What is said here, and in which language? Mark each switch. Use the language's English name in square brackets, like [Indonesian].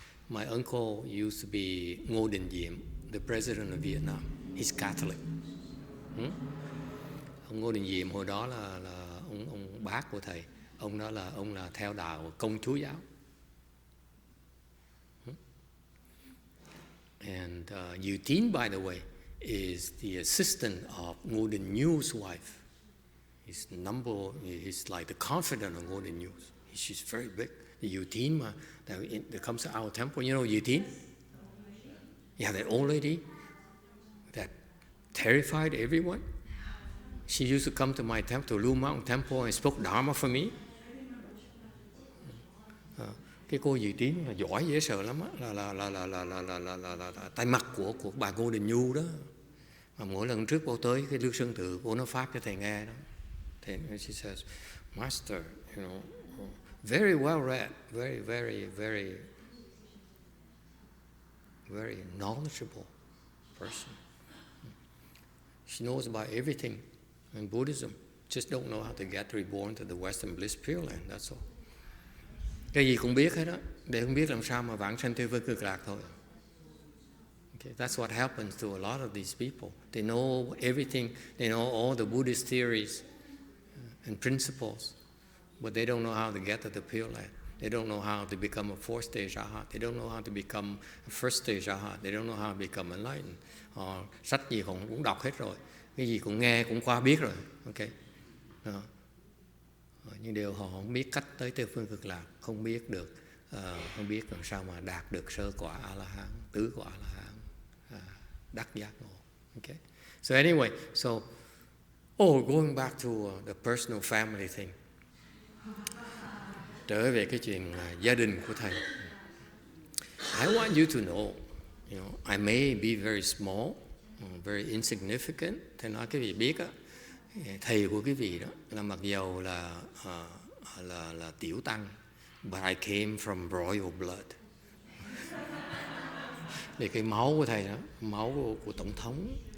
[English] My uncle used to be Ngô Đình Diệm, the president of Vietnam. He's Catholic. [Vietnamese] Ông Ngô Đình Diệm hồi đó là ông bác của thầy. Ông là theo đạo Công Chúa giáo. [English] And Yu Tín, by the way, is the assistant of Ngô Đình Nhu's wife. He's like the confidant of Ngô Đình Nhu. She's very big. The Yu Tín that comes to our temple, you know Yu Tín? Yeah, that old lady that terrified everyone. She used to come to my temple, to Wei Mountain Temple, and spoke Dharma for me. [Vietnamese] Cái cô Yu Tín là giỏi dễ sợ lắm á, là tay mặt của bà Ngô Đình Nhu đó. Mà mỗi lần trước cô tới cái Lưu Sơn Tự, cô nói pháp cho thầy nghe đó. [English] And she says, Master, you know, very well read, very, very, very, very knowledgeable person. She knows about everything in Buddhism, just don't know how to get reborn to the Western Bliss Pure Land, that's all. [Vietnamese] Cái gì cũng biết hết đó, để không biết làm sao mà vãng sanh Tây Phương Cực Lạc thôi. [English] Okay, that's what happens to a lot of these people. They know everything, they know all the Buddhist theories and principles, but they don't know how to get to the Pure Land. They don't know how to become a fourth stage Arhat. They don't know how to become a first stage Arhat. They don't know how to become enlightened. [Vietnamese] Sách gì cũng đọc hết rồi, cái gì cũng nghe cũng qua biết rồi. Okay. Nhưng điều họ không biết cách tới Tây Phương Cực Lạc, không biết làm sao mà đạt được sơ quả A-la-hán, tứ quả A-la-hán, đắc giác ngộ. [English] Okay. So anyway, going back to the personal family thing. [Vietnamese] Trở về cái chuyện gia đình của thầy. [English] I want you to know, you know, I may be very small, very insignificant. [Vietnamese] Thầy nói cái vị biết á, thầy của cái vị đó là mặc dầu là tiểu tăng, [English] but I came from royal blood. [Vietnamese] Để cái máu của thầy đó, máu của tổng thống.